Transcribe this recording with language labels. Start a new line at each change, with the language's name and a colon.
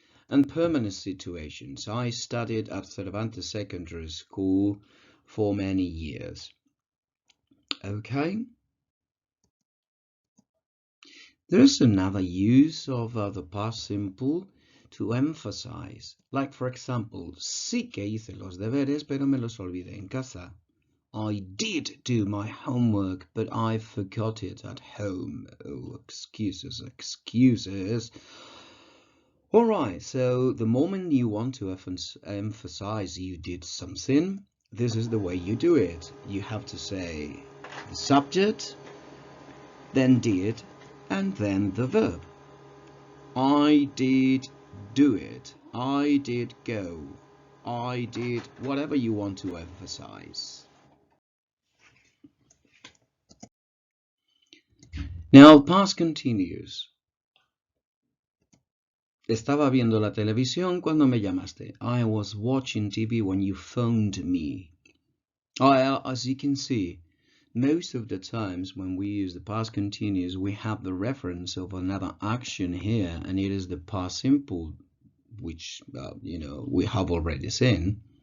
English: And permanent situations. I studied at Cervantes Secondary School for many years. Okay. There's another use of the past simple to emphasize. Like, for example,
Spanish: sí que hice los deberes, pero me los olvidé en casa.
English: I did do my homework, but I forgot it at home. Oh, excuses, excuses. All right, so the moment you want to emphasize you did something, this is the way you do it. You have to say the subject, then did, and then the verb. I did do it. I did go. I did whatever you want to emphasize. Now, past continuous.
Spanish: Estaba viendo la televisión cuando me llamaste.
English: I was watching TV when you phoned me. As you can see, most of the times when we use the past continuous, we have the reference of another action here, and it is the past simple, which we have already seen.